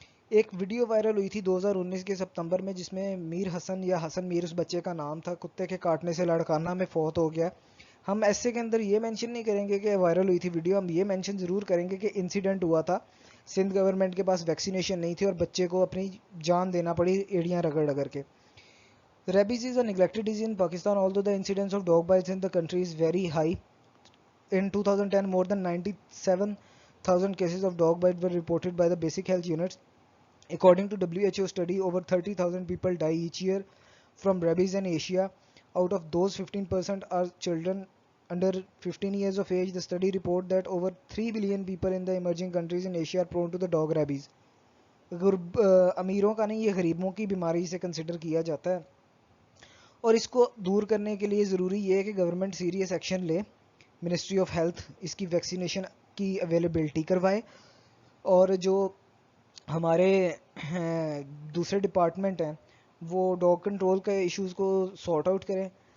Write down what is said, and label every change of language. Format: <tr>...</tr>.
<ur>ایک video viral ہوئی تھی 2019 کے ستمبر میں, جس میں میر حسن یا حسن میر اس بچے کا نام تھا, کتے کے کاٹنے سے لڑکانہ میں فوت ہو گیا. ہم ایسے کے اندر یہ مینشن نہیں کریں گے کہ وائرل ہوئی تھی ویڈیو, ہم یہ مینشن ضرور کریں گے کہ انسیڈنٹ ہوا تھا, سندھ گورنمنٹ کے پاس ویکسینیشن نہیں تھی اور بچے کو اپنی جان دینا پڑی ایڑیاں رگڑ رگڑ کے.</ur> <en>Rabies is a neglected disease in Pakistan, although the incidence of dog bites in the country is very high. In 2010, more than 97,000 cases of dog bite were reported by the basic health units. According to WHO study, over 30,000 people die each year from rabies in Asia. Out of those, 15% are children under 15 years of age. The study report that over 3 billion people in the emerging countries in Asia are prone to the dog rabies.</en> <ur>امیروں کا نہیں, یہ غریبوں کی بیماری سے consider کیا جاتا ہے, اور اس کو دور کرنے کے لیے ضروری یہ ہے کہ گورنمنٹ سیریس ایکشن لے. منسٹری آف ہیلتھ اس کی ویکسینیشن کی اویلیبلٹی کروائے, اور جو ہمارے دوسرے ڈپارٹمنٹ ہیں وہ ڈاگ کنٹرول کے ایشوز کو سارٹ آؤٹ کریں.</ur>